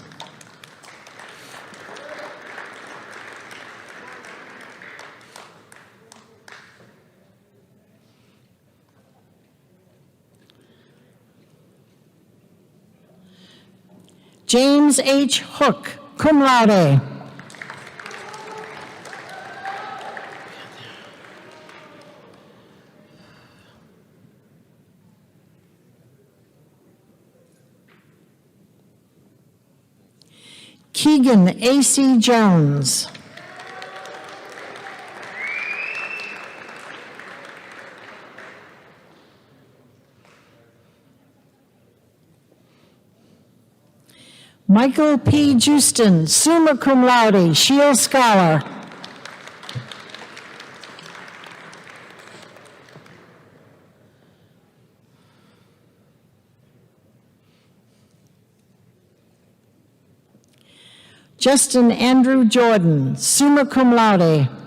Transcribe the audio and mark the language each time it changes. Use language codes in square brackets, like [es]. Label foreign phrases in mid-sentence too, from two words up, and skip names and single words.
[en] James H. Hook, [la] cum laude. [en] Keegan A.C. Jones. Michael P. Justin, [la] summa cum laude, [en] Shield Scholar. Justin Andrew Jordan, [la] summa cum laude.